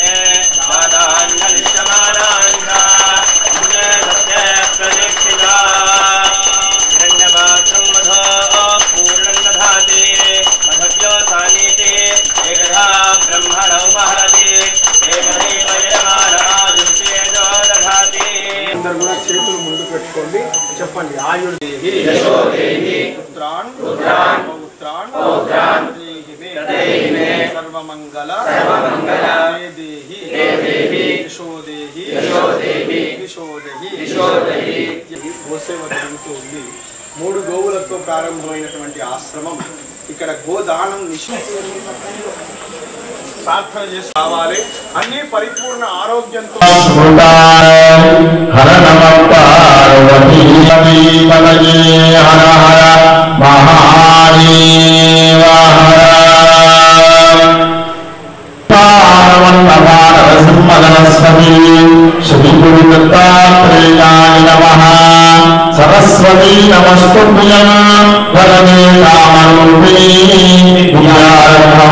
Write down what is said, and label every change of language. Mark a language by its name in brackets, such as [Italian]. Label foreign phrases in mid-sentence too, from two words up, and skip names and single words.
[Sanskrit] वादान्नलिष्यमानान्ता प्रदीक्षिता हिरण्यपात्रं मधो पूर्णं दधाति मधव्यो सानीति एकधा ब्रह्मण उपहरति एकदैव यजमानाजुषेजो दधाति [Telugu] అందరూ కూడా చేతులు ముందు పెట్టుకోండి చెప్పండి ఆయుర్దేహి [Sanskrit] యశోదేహి పుత్రాన్ తదేహిమే సర్వమంగళ దేహి యశోదేహి [Telugu] గోసేవ జరుగుతూ ఉంది. 3 గోవులతో ప్రారంభమైనటువంటి ఆశ్రమం. ఇక్కడ గోదానం ప్రార్థన చేసి రావాలి. అన్ని పరిపూర్ణ ఆరోగ్యంతో [Sanskrit] హర నమ పార్వతీ హర హర మహాదేవ सरस्वती नमस्तुभ्यं वरदे कामरूपिणी विद्यारम्भं